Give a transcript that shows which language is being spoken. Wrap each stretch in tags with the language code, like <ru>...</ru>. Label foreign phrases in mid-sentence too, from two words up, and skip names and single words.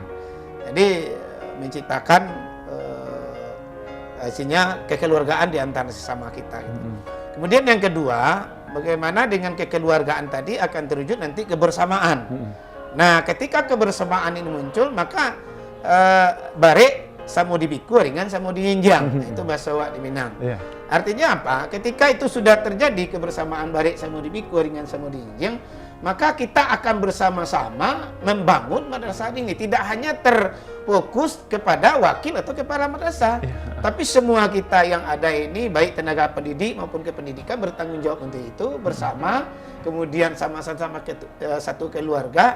<id>Jadi menciptakan hasilnya kekeluargaan di antara sesama kita. Kemudian yang kedua, bagaimana dengan kekeluargaan tadi akan terwujud nanti kebersamaan. Nah, ketika kebersamaan ini muncul, maka</id> <min>bare samo dibiku ringan samo diinjang.</min> <id>Itu bahasa Wak di Minang. Artinya apa? Ketika itu sudah terjadi kebersamaan</id> <min>bare samo dibiku ringan samo diinjang,</min> <id>maka kita akan bersama-sama membangun madrasah ini. Tidak hanya terfokus kepada wakil atau kepala madrasah, tapi semua kita yang ada ini, baik tenaga pendidik maupun kependidikan, bertanggung jawab untuk itu bersama. Kemudian sama-sama satu keluarga.</id>